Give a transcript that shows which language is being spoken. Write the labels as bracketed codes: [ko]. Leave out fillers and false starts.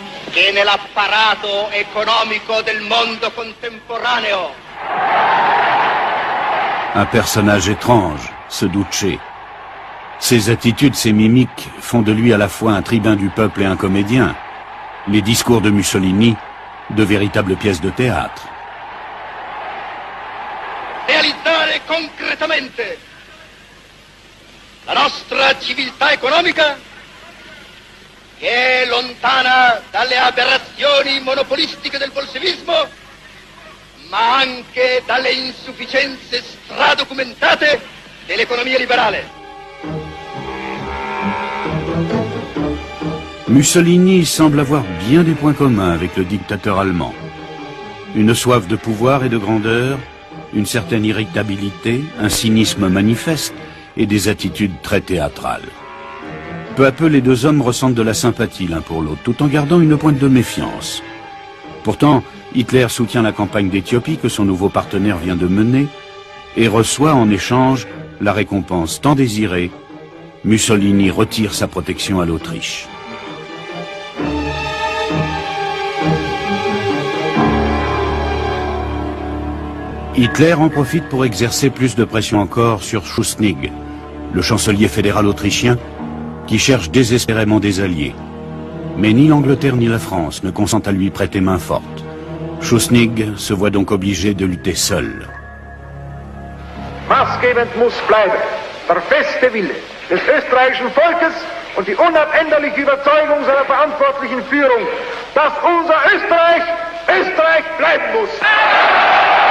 [it] Che nell'apparato economico del mondo contemporaneo. [fr] Un personnage étrange, ce duce. Ses attitudes, ses mimiques font de lui à la fois un tribun du peuple et un comédien. Les discours de Mussolini, de véritables pièces de théâtre. [it] Realizzare concretamente la nostra civiltà economica, che è lontana dalle aberrazioni monopolistiche del bolscevismo, ma anche dalle insufficienze stradocumentate dell'economia liberale. [fr] Mussolini semble avoir bien des points communs avec le dictateur allemand. Une soif de pouvoir et de grandeur, une certaine irritabilité, un cynisme manifeste et des attitudes très théâtrales. Peu à peu, les deux hommes ressentent de la sympathie l'un pour l'autre, tout en gardant une pointe de méfiance. Pourtant, Hitler soutient la campagne d'Éthiopie que son nouveau partenaire vient de mener et reçoit en échange la récompense tant désirée. Mussolini retire sa protection à l'Autriche. Hitler en profite pour exercer plus de pression encore sur Schuschnigg, le chancelier fédéral autrichien, qui cherche désespérément des alliés. Mais ni l'Angleterre ni la France ne consentent à lui prêter main forte. Schuschnigg se voit donc obligé de lutter seul. [de] Maßgebend muss bleiben der feste Wille des österreichischen Volkes und die unabänderliche Überzeugung seiner verantwortlichen Führung, dass unser Österreich Österreich bleiben muss.